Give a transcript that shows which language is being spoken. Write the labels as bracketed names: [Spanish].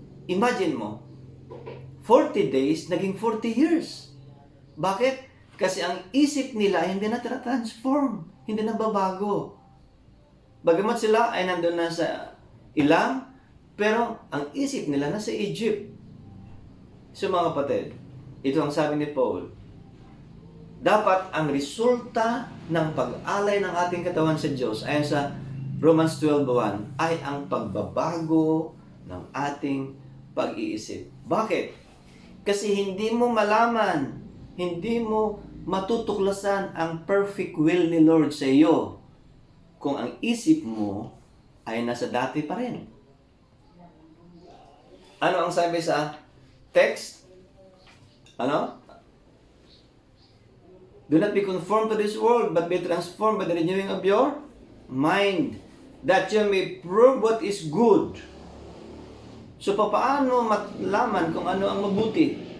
[Filipino] Imagine mo, 40 days, naging 40 years. Bakit? Kasi ang isip nila hindi na transform, hindi na babago. Bagamat sila ay nandun na sa ilang, pero ang isip nila nasa Egypt. So mga kapatid, ito ang sabi ni Paul, dapat ang resulta ng pag-alay ng ating katawan sa Diyos, ayon sa Romans 12:1, ay ang pagbabago ng ating pag-iisip. Bakit? Kasi hindi mo malaman, hindi mo matutuklasan ang perfect will ni Lord sa iyo kung ang isip mo ay nasa dati pa rin. Ano ang sabi sa text? Ano? [English] Do not be conformed to this world, but be transformed by the renewing of your mind, that you may prove what is good [Filipino] So, paano malaman kung ano ang mabuti?